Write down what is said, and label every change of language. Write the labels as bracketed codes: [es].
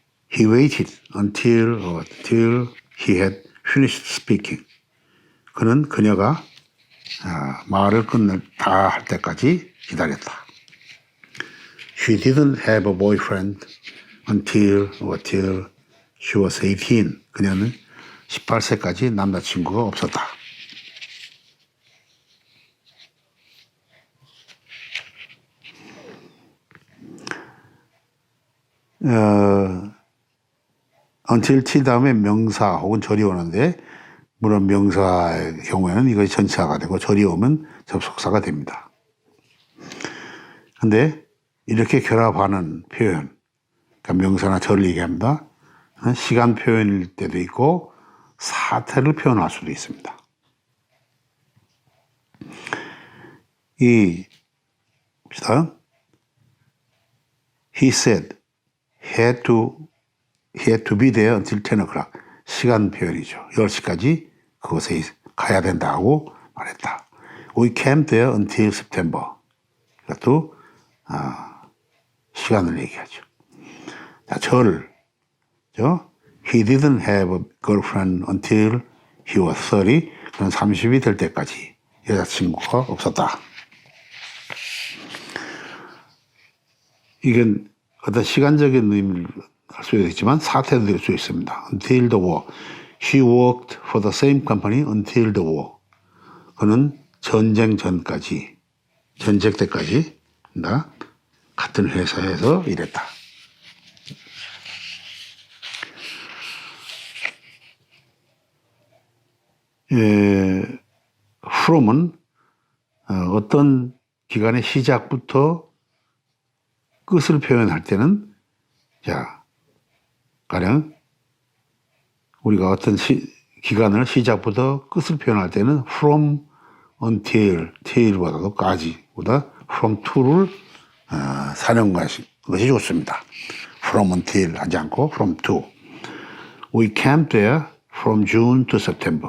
[en] He waited until he had finished speaking. [ko] 그는 그녀가 말을 다 할 때까지 기다렸다. [en] She didn't have a boyfriend until she was 18. [ko] 그녀는 18세까지 남자친구가 없었다. until t 다음에 명사 혹은 절이 오는데 물론 명사의 경우에는 이것이 전치사가 되고 절이 오면 접속사가 됩니다. 근데 이렇게 결합하는 표현, 그러니까 명사나 절을 얘기합니다. 시간 표현일 때도 있고 사태를 표현할 수도 있습니다. 봅시다. [en] He said he had to be there until 10 o'clock. [ko] 시간 표현이죠. 10시까지 그곳에 가야 된다고 말했다. [en] We came there until September. [ko] 이것도 시간을 얘기하죠. 자, 절. [en] He didn't have a girlfriend until he was 30. [ko] 그는 30이 될 때까지 여자친구가 없었다. 이건 어떤 시간적인 의미를 할 수 있지만 사태도 될 수 있습니다. [en] Until the war. She worked for the same company until the war. [ko] 그는 전쟁 전까지, 전쟁 때까지 같은 회사에서 일했다. from은 어떤 기간의 시작부터 끝을 표현할 때는 자, 가령 우리가 어떤 기간을 시작부터 끝을 표현할 때는 from until, till보다도 까지보다 from to를 사용하는 것이 좋습니다. [en] from until [ko] 하지 않고 [en] from to. We camped there from June to September.